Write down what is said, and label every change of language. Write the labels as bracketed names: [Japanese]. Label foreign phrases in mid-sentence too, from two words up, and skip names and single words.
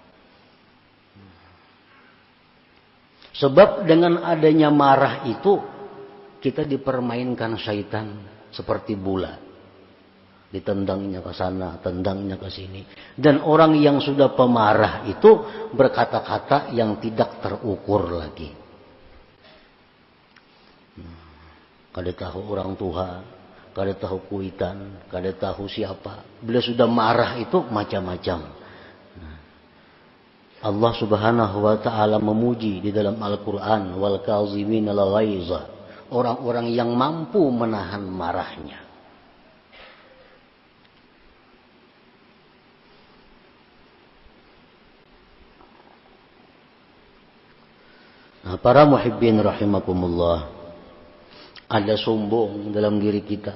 [Indonesian] Sebab dengan adanya marah itu kita dipermainkan syaitan. Seperti bola. Ditendangnya ke sana, tendangnya ke sini. Dan orang yang sudah pemarah itu berkata-kata yang tidak terukur lagi. [Banjar] Kada tahu orang tua, kada tahu kuitan, kada tahu siapa. [Indonesian] Bila sudah marah itu macam-macam. Allah [Arabic] سبحانه وتعالى [Indonesian] memuji di dalam Al-Qur'an, [Arabic] والكاظمين الغيظ. [Indonesian] Orang-orang yang mampu menahan marahnya. Nah, para [Arabic] محبين رحمكم الله, [Indonesian] ada sombong dalam diri kita.